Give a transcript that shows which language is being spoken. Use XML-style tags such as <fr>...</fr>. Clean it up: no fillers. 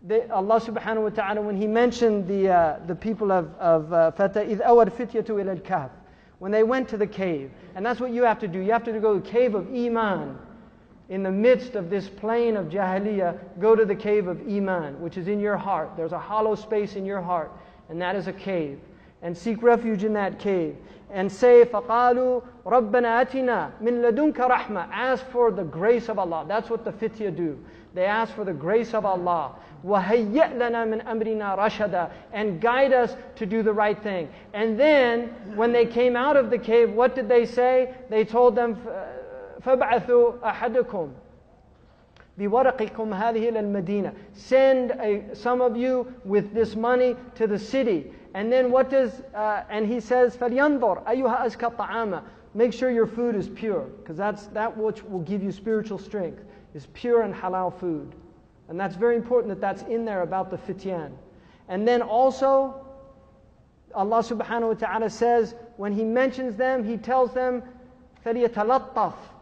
<en>Allah subhanahu wa ta'ala, when He mentioned the people of Fata,</en> <ar>إِذْ أَوَى الْفِتْيَةُ إِلَى الْكَهْفِ,</ar> <en>when they went to the cave. And that's what you have to do. You have to go to the cave of Iman. In the midst of this plain of Jahiliyyah, go to the cave of Iman, which is in your heart. There's a hollow space in your heart, and that is a cave. And seek refuge in that cave. And say,</en> <ar>فَقَالُوا رَبَّنَا أَتِنَا مِنْ لَدُنْكَ رَحْمَةً.</ar> <en>Ask for the grace of Allah. That's what the fitya do. They ask for the grace of Allah.</en> <ar>وَهَيِّئْ لَنَا مِنْ أَمْرِنَا رَشَدًا.</ar> <en>And guide us to do the right thing. And then, when they came out of the cave, what did they say? They told them,</en> <ar>فَابْعَثُوا أَحَدَكُمْ بِوَرَقِكُمْ هَذِهِ إِلَى الْمَدِينَةِ.</ar> <en>Send some of you with this money to the city. And then what does, and he says,</en> <ar>فَلْيَنْظُرْ أَيُّهَا أَزْكَى طَعَامًا.</ar> <en>Make sure your food is pure, because that's that which will give you spiritual strength, is pure and halal food. And that's very important that that's in there about the fityan. And then also, Allah subhanahu wa ta'ala says, when He mentions them, He tells them, فَلْيَتَلَطَّفْ.</en>